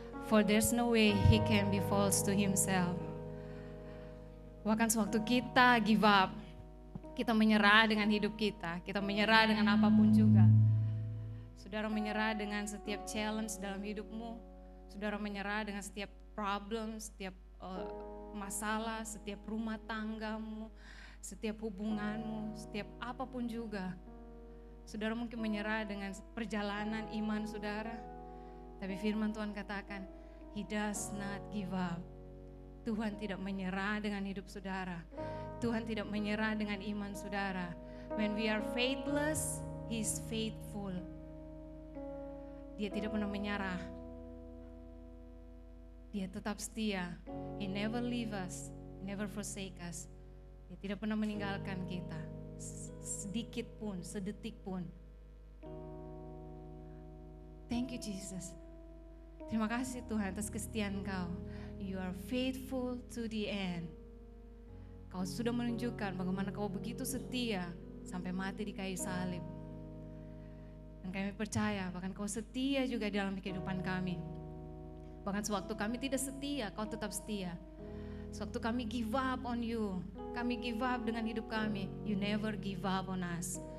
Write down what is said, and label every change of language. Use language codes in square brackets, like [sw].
[en] For there's no way He can be false to Himself. [id] Bahkan sewaktu kita [en] give up, [id] kita menyerah dengan hidup kita menyerah dengan apapun juga. Saudara menyerah dengan setiap challenge dalam hidupmu, saudara menyerah dengan setiap problem, setiap masalah, setiap rumah tanggamu, setiap hubunganmu, setiap apapun juga. Saudara mungkin menyerah dengan perjalanan iman saudara, tapi firman Tuhan katakan, [en] He does not give up. [id] Tuhan tidak menyerah dengan hidup saudara. Tuhan tidak menyerah dengan iman saudara. [en] When we are faithless, He is faithful. [id] Dia tidak pernah menyerah. Dia tetap setia. [en] He never leave us, never forsake us. [id] Dia tidak pernah meninggalkan kita. Sedikit pun, sedetik pun. [en] Thank you Jesus. [id] Terima kasih Tuhan atas kesetiaan Kau. [en] You are faithful to the end. [id] Kau sudah menunjukkan bagaimana Kau begitu setia sampai mati di kayu salib. Dan kami percaya bahkan Kau setia juga dalam kehidupan kami. Bahkan sewaktu kami tidak setia, Kau tetap setia. Sewaktu kami [en] give up on You, [id] kami [en] give up [id] dengan hidup kami, [en] You never give up on us.